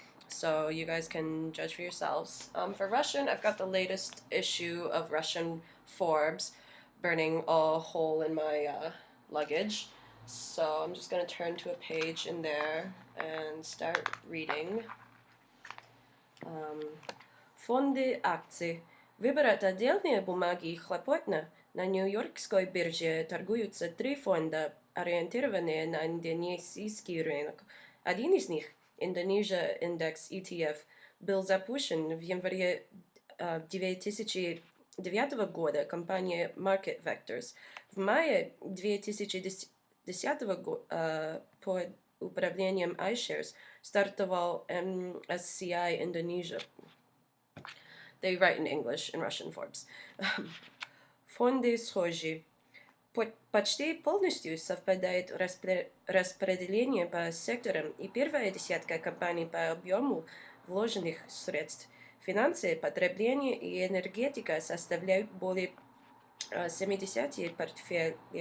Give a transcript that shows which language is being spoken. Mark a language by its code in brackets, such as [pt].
[en] So you guys can judge for yourselves. For Russian, I've got the latest issue of Russian Forbes burning a hole in my luggage. So I'm just going to turn to a page in there and start reading. [ru] Фонды акций. Выбрать отдельные бумаги хлопотно. На Нью-Йоркской бирже торгуются 3 фонда, ориентированные на индонезийский рынок. Один из них, Indonesia Index ETF, был запущен в январе 2009 года компанией Market Vectors. В мае 2010 года под управлением iShares стартовал MSCI Indonesia. [en] They write in English in Russian Forbes. [ru] Фонды схожи. Почти полностью совпадает распределение по секторам, и первая десятка компаний по объему вложенных средств. Финансы, потребление и энергетика составляют более 70 портфеля.